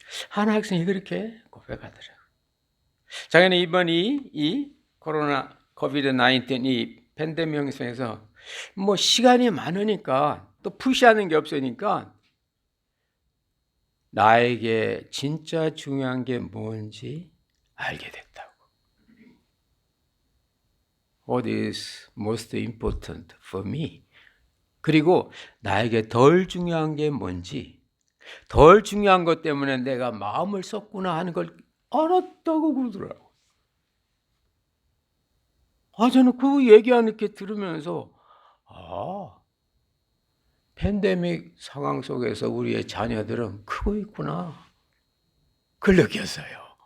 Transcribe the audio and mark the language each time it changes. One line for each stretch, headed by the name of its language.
Korean: 한 학생이 그렇게 고백하더라고요. 자기는 이번 이 코로나 코비드 19 이 팬데믹 속에서 뭐 시간이 많으니까 또 푸시하는 게 없으니까 나에게 진짜 중요한 게 뭔지 알게 됐다고.
English: What is most important for me?
Korean: 그리고 나에게 덜 중요한 게 뭔지, 덜 중요한 것 때문에 내가 마음을 썼구나 하는 걸 알았다고 그러더라고요. 저는 그 얘기하는 게 들으면서 팬데믹 상황 속에서 우리의 자녀들은 크고 있구나. 그걸 느꼈어요.